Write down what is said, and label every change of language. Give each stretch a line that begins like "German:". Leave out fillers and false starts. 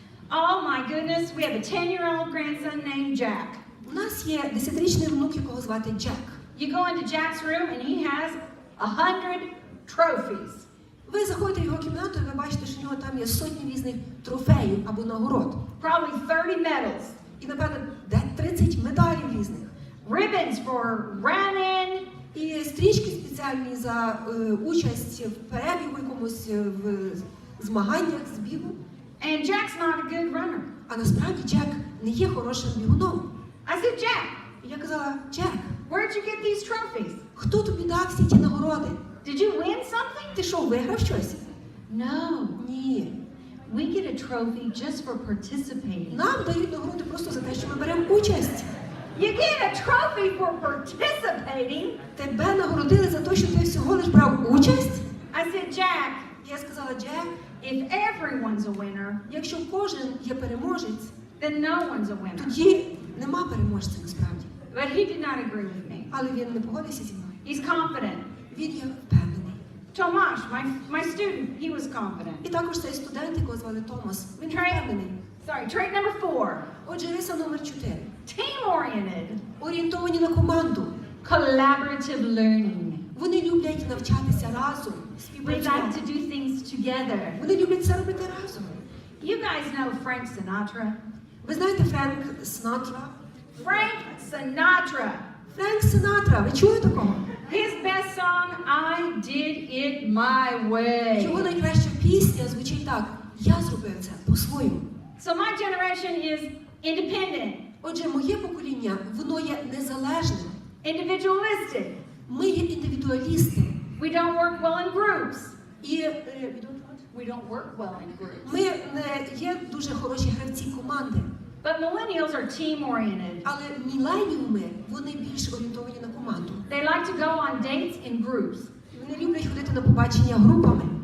English: Oh my goodness, we have a 10-year-old grandson named Jack.
Ukrainian: У нас є 10-річний внук, якого звати Джек.
English: You go into Jack's room and he has 100 trophies.
Ukrainian: Ви заходите в його кімнату і ви бачите, що в нього там є сотні різних трофеїв або нагород.
English: Probably 30 medals.
Ukrainian: І, напевно, 30 медалів різних.
English: Ribbons for running.
Ukrainian: І стрічки спеціальні за участь в перебігу якомусь, в змаганнях з бігу.
English: And Jack's not a good runner.
Ukrainian: А насправді Джек не є хорошим бігуном.
English: I said, Jack,
Ukrainian: І я казала, Джек,
English: where'd you get these trophies?
Ukrainian: хто тобі дав всі ті нагороди?
English: Did you win something?
Ukrainian: Ти що, виграв щось?
English: No.
Ukrainian: Ні.
English: We get a trophy just for participating.
Ukrainian: Нам дають нагороди просто за те, що ми беремо участь.
English: You get a trophy for participating?
Ukrainian: Тебе нагородили за те, що ти всього лиш брав участь?
English: I said, Jack,
Ukrainian: Я сказала, Джек,
English: if everyone's a winner,
Ukrainian: якщо кожен є переможець,
English: then no one's a winner.
Ukrainian: тоді нема переможця насправді.
English: But he did not agree with me.
Ukrainian: Але він не погодився зі мною.
English: He's confident.
Ukrainian: Він є впевнений.
English: Tomasz, my student, he was confident.
Ukrainian: І також цей студент, якого звали Томас, він впевнений.
English: Trait number 4.
Ukrainian: Отже, риса номер 4.
English: Team-oriented.
Ukrainian: Орієнтовані на команду.
English: Collaborative learning.
Ukrainian: Вони люблять навчатися разом,
English: We
Ukrainian: співпрацювати.
English: like to do things together.
Ukrainian: Вони люблять це робити разом.
English: You guys know Frank Sinatra?
Ukrainian: Ви знаєте Френк Синатра?
English: Frank Sinatra.
Ukrainian: Френк Синатра, ви чули такого?
English: His best song, I Did It My Way.
Ukrainian: Його найкраща пісня звучить так: я зробив це по-своєму.
English: So my generation is independent,
Ukrainian: Отже, моє покоління, воно є незалежним.
English: individualistic.
Ukrainian: Ми є індивідуалісти.
English: We don't work well in groups.
Ukrainian: І
English: We don't work well in groups.
Ukrainian: ми не є дуже хороші гравці команди.
English: But millennials are team-oriented.
Ukrainian: Але міленіуми, вони більш орієнтовані на команду.
English: They like to go on dates in groups.
Ukrainian: Вони люблять ходити на побачення групами.